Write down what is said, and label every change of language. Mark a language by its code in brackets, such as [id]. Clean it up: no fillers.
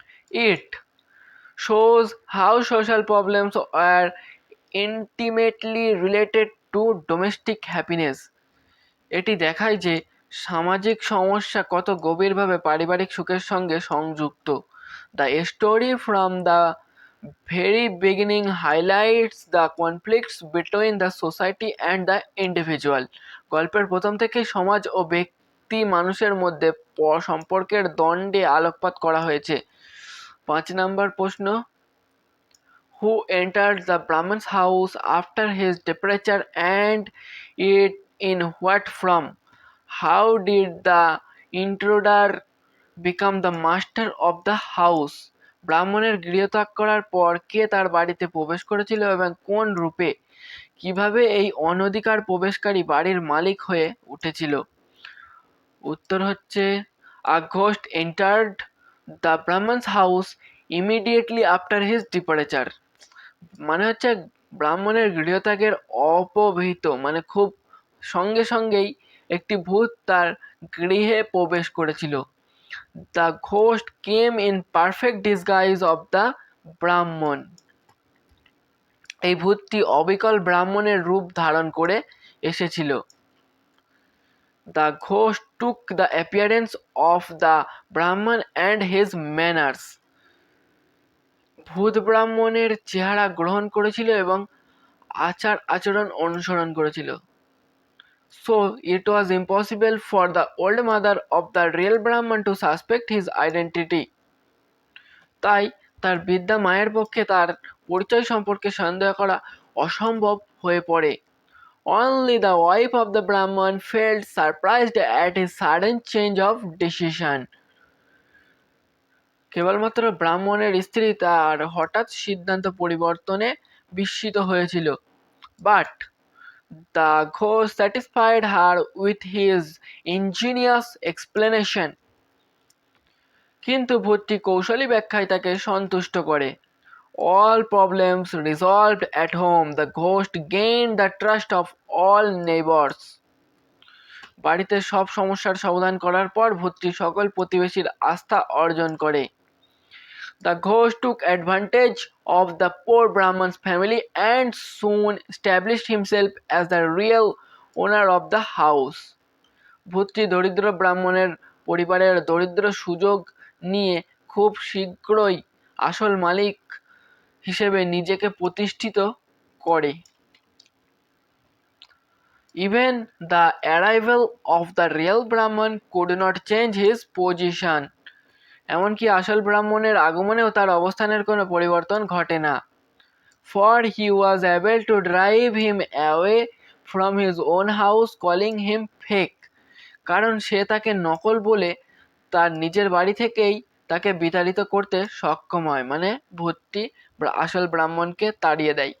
[en] It shows how social problems are intimately related to domestic happiness. [bn] এটি দেখায় যে সামাজিক সমস্যা কত গভীরভাবে পারিবারিক সুখের সঙ্গে সংযুক্ত। [en] The story from the very beginning highlights the conflicts between the society and the individual. [bn] গল্পের প্রথম থেকেই সমাজ ও ব্যক্তি মানুষের মধ্যে সম্পর্কের দ্বন্দ্বে আলোকপাত করা হয়েছে। [en] 5 [bn] নম্বর প্রশ্ন, [en] who entered the Brahman's house after his departure and it in what form? How did the intruder become the master of the house? [bn] ব্রাহ্মণের গৃহত্যাগ করার পর কে তার বাড়িতে প্রবেশ করেছিল এবং কোন রূপে? কিভাবে এই অনধিকার প্রবেশকারী বাড়ির মালিক হয়ে উঠেছিল? উত্তর হচ্ছে, [en] a ghost entered the Brahman's house immediately after his departure. [bn] মানে হচ্ছে ব্রাহ্মণের গৃহত্যাগের অপবিহিত মানে খুব সঙ্গে সঙ্গেই একটি ভূত তার গৃহে প্রবেশ করেছিল। [en] The ghost came in perfect disguise of the Brahman. [bn] এই ভূতটি অবিকল ব্রাহ্মণের রূপ ধারণ করে এসেছিল। [en] The ghost took the appearance of the Brahman and his manners. [bn] ভূত ব্রাহ্মণের চেহারা গ্রহণ করেছিল এবং আচার আচরণ অনুসরণ করেছিল। [en] So it was impossible for the old mother of the real Brahman to suspect his identity. [bn] তাই তার বৃদ্ধা মায়ের পক্ষে তার পরিচয় সম্পর্কে সন্দেহ করা অসম্ভব হয়ে পড়ে। [en] Only the wife of the Brahman felt surprised at his sudden change of decision. [bn] কেবলমাত্র ব্রাহ্মণের স্ত্রী তার হঠাৎ সিদ্ধান্ত পরিবর্তনে বিস্মিত হয়েছিল। [en] But the ghost satisfied her with his ingenious explanation. [bn] কিন্তু ভূতটি কৌশলী ব্যাখ্যায় তাকে সন্তুষ্ট করে। [en] All problems resolved at home, the ghost gained the trust of all neighbors. [bn] বাড়িতে সব সমস্যার সমাধান করার পর ভূতটি সকল প্রতিবেশীর আস্থা অর্জন করে। [en] The ghost took advantage of the poor Brahman's family and soon established himself as the real owner of the house. [bn] ভূতটি দরিদ্র ব্রাহ্মণের পরিবারের দরিদ্র সুযোগ নিয়ে খুব শীঘ্রই আসল মালিক হিসেবে নিজেকে প্রতিষ্ঠিত করে। [en] Even the arrival of the real Brahman could not change his position. [bn] এমনকি আসল ব্রাহ্মণের আগমনেও তার অবস্থানের কোনো পরিবর্তন ঘটে না। [en] For he was able to drive him away from his own house, calling him fake. [bn] কারণ সে তাকে নকল বলে তার নিজের বাড়ি থেকেই তাকে বিতাড়িত করতে সক্ষম হয়, মানে ভূতটি আসল ব্রাহ্মণকে তাড়িয়ে দেয়।